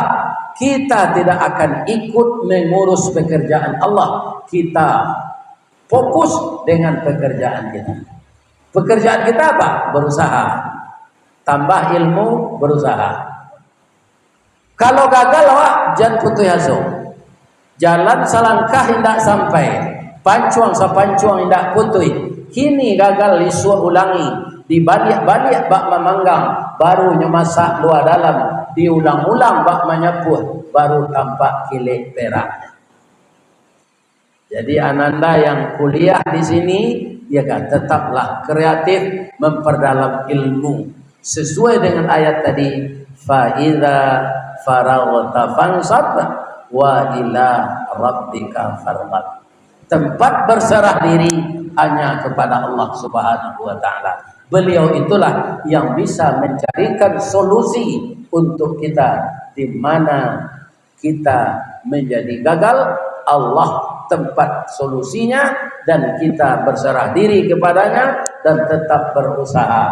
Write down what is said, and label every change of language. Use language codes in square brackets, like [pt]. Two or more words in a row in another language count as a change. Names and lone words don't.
[id] Kita tidak akan ikut mengurus pekerjaan Allah. Kita fokus dengan pekerjaan kita. Pekerjaan kita apa? Berusaha. Tambah ilmu, berusaha. Kalau gagal awak jangan putus asa. [min] Jalan selangkah hendak sampai, pancuang sapancuang hendak putui. Kini gagal disuruh ulangi, dibalik-balik bak memanggang, baru nyemasak luar dalam, diulang-ulang bak menyeput, baru tampak kilik perak. [id] Jadi ananda yang kuliah di sini, ya kan, tetaplah kreatif memperdalam ilmu sesuai dengan ayat tadi. [ar] فإذا فرغت فانصب وإلى ربك فارغب. [id] Tempat berserah diri hanya kepada Allah [ar] سبحانه وتعالى. [id] Beliau itulah yang bisa mencarikan solusi untuk kita di mana kita menjadi gagal. Allah tempat solusinya dan kita berserah diri kepadanya dan tetap berusaha.